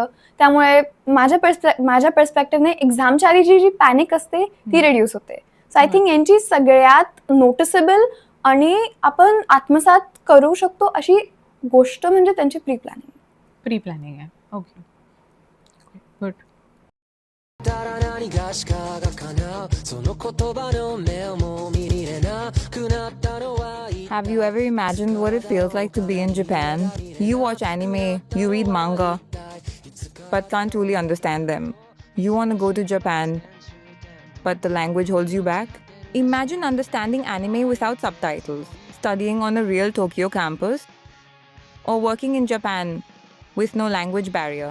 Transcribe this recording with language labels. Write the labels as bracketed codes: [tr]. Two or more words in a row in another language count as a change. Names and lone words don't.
[mr] त्यामुळे माझ्या पर्स्पेक्टिव्हने एक्झामच्या आधीची जी पॅनिक असते ती रिड्यूस होते. [en] so I think [mr] यांची सगळ्यात नोटिसेबल आणि आपण आत्मसात करू शकतो अशी गोष्ट म्हणजे त्यांची [en] pre planning [mr] आहे. [en] okay, good. [ja] たら何がしかが叶うその言葉の目をも見れなくなったのは [en] Have you ever imagined what it feels like to be in Japan? You watch anime, you read manga, but can't truly understand them. You want to go to Japan, but the language holds you back? Imagine understanding anime without subtitles, studying on a real Tokyo campus, or working in Japan with no language barrier.